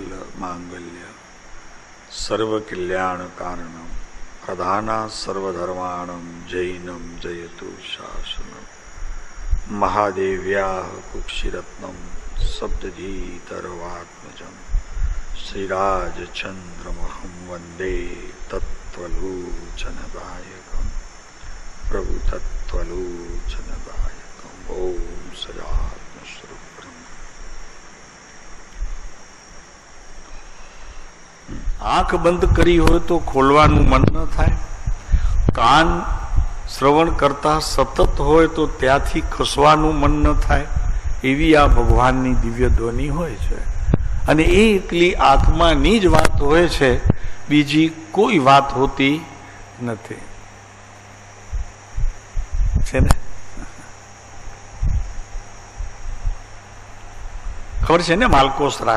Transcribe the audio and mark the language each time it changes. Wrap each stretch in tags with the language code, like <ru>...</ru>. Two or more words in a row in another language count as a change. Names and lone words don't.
<sa>मांगल्य सर्वकल्याण कारणम प्रधाना सर्वधर्माणं जैनम जयतु शासनम महादेव्या कुक्षिरत्नम सप्तधीतरवात्मजम श्रीराजचंद्रमहं वंदे तत्त्वलोचनदायकं प्रभु तत्त्वलोचनदायकं ओम सदात्मस्वरूपं।</sa> <gu>આંખ બંધ કરી હો તો ખોલવાનું મન ન થાય, કાન શ્રવણ કરતા સતત હોય તો ત્યાથી ખસવાનું મન ન થાય। એવી આ ભગવાનની દિવ્ય ધ્વનિ હોય છે અને એ એકલી આત્માની જ વાત હોય છે, બીજી કોઈ વાત હોતી નથી, છે ને? ખબર છે ને માલકોસ રાગ?</gu>